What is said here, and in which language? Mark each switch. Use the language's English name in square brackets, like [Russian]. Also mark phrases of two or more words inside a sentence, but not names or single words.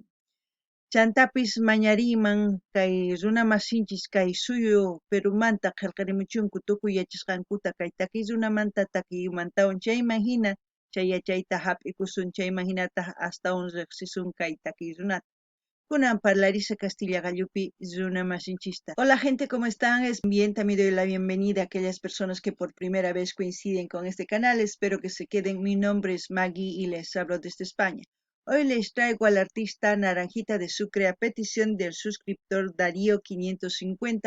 [Quechua] Chantapis mañariyman kay runa masinchis kay suyu Perumanta qillqarimuchunku tukuy yachasqankuta kay takiy runamanta takiymantawan chayman hina chay yachayta hap'ikusun chayman hinataq astawan riqsisun kay takiy runata. Kunan parlarisa Castilla gallupi runa masinchista. [Spanish] Hola gente, ¿cómo están? Bien, también doy la bienvenida a aquellas personas que por primera vez coinciden con este canal. Espero que se queden. Mi nombre es Maggie y les hablo desde España. Hoy les traigo al artista Naranjita de Sucre a petición del suscriptor Darío 550.